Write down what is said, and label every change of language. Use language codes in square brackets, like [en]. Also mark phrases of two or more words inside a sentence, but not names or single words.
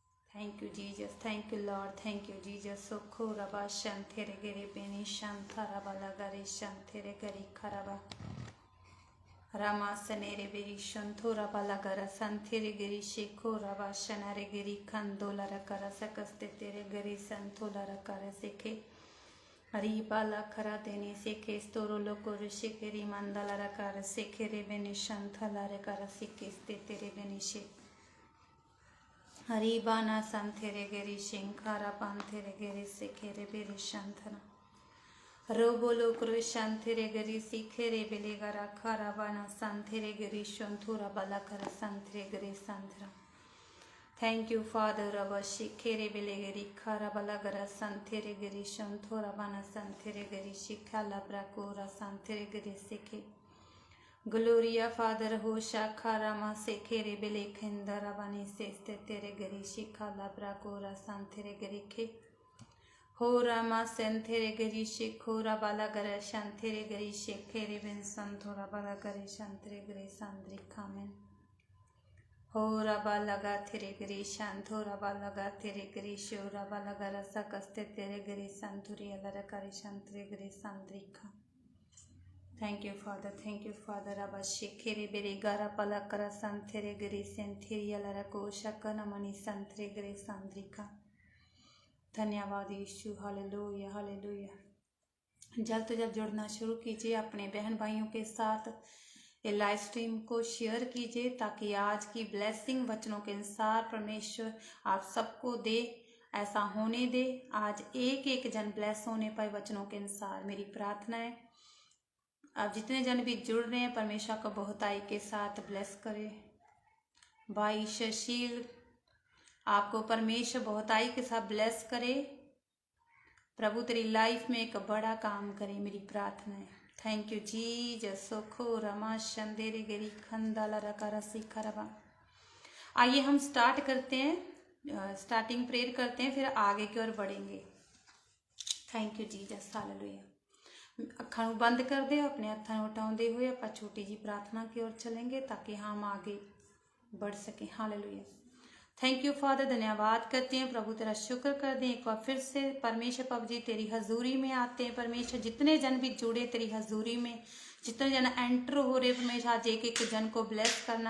[en] Thank you, Jesus. Thank you, Lord. Thank you, Jesus. Sokho raba shantere gere beni shantara balagare shantere gari karaba. Rama sanere beri shantora balagara santere geri sheko raba shanare geri kandola rakara sakaste tere geri santola rakara seke. Ribala kara dene seke storo loko shekeri mandala rakara sekere beni shantala rakara seke ste tere beni she. Haribana santere geri shinkara pantere geri sekere beri shantana. Robolo kro shantere geri sikere bele gara karavana santere geri shontura balakara santere geri santra. Thank you, Father. Rabba shikere bele geri karabalagara santere geri shontura bana santere geri shikala brakura santere geri seke. Gloria Father Hosha Karama Sekere Bele Kendara Bani Seste Tere Geri Shikala Brakora Santere Gerike Horama Sentere Geri Shikora Balagara Shantere Geri Shekere Ben Santora Balagare Shantere Geri Sandri Kamen Hora Balaga Tere Geri Shantora Balaga Tere Geri Shora Balagara Sakaste Tere Geri Santuri Alarakari Shantere Geri Sandrika. Thank you, Father. Thank you, Father. Rabba shekere bere gara palakara santere gere senteria larako shakana mani santere gere sandrika. [hi] धन्यवाद यीशु. हालेलुया हालेलुया. जल्द से जल्द जुड़ना शुरू कीजिए अपने बहन भाइयों के साथ. ये [en] live stream [hi] को शेयर कीजिए ताकि आज की ब्लेसिंग वचनों के अनुसार परमेश्वर आप सबको दे. ऐसा होने दे. आज एक एक जन ब्लेस होने पाए वचनों के अनुसार. मेरी प्रार्थना है आप जितने जन भी जुड़ रहे हैं परमेश्वर को बहुताई के साथ ब्लेस करे. भाई शशील आपको परमेश्वर बहुताई के साथ ब्लेस करे. प्रभु तेरी लाइफ में एक बड़ा काम करे. मेरी प्रार्थना है. [en] thank you Jesus. सोखो रमा शंदेरे गेरी खंदाला रकारा सिखरवा. [hi] आइए हम स्टार्ट करते हैं. [en] starting prayer [hi] करते हैं फिर आगे की ओर बढ़ेंगे. [en] thank you Jesus. [pa] हालेलुया. ਅੱਖਾਂ ਨੂੰ ਬੰਦ ਕਰ ਦਿਓ. [hi] अपने हत्थों ਨੂੰ उठाते हुए ਆਪਾਂ छोटी जी प्रार्थना की ओर चलेंगे ताकि हम आगे बढ़ सकें. [en] Hallelujah. Thank you Father. [hi] धन्यवाद करते हैं प्रभु तेरा शुक्र करते हैं एक बार फिर से परमेश्वर प्रभु जी तेरी हजूरी में आते हैं. परमेश्वर जितने जन भी जुड़े तेरी हजूरी में जितने जन एंटर हो रहे परमेश्वर आज एक एक जन को ब्लेस करना.